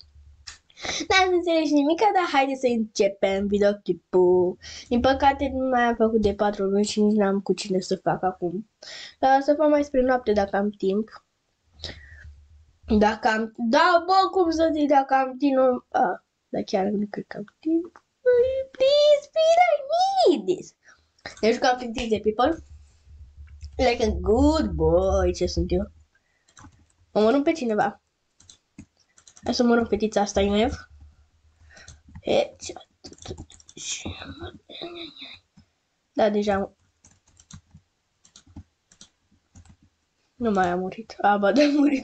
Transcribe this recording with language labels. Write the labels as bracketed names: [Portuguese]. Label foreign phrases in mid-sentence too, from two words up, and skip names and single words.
[Romanian] N-ați înțeles nimic, dar haideți să începem videoclipul. Din păcate nu mai am făcut de 4 luni și nici n-am cu cine să fac acum. Dar să fac mai spre noapte dacă am timp. Dacă am... Da, bă, cum să zic, dacă am timp... Dar chiar nu cred că am timp. [English] Please, I need this. [Romanian] Ne jucam Fictiv de People. [English] Like a good boy, [Romanian] ce sunt eu. Omorâm pe cineva. Hai să omorâm fetița asta, IMF. Da, deja... Nu mai a murit. Ba, da, a murit.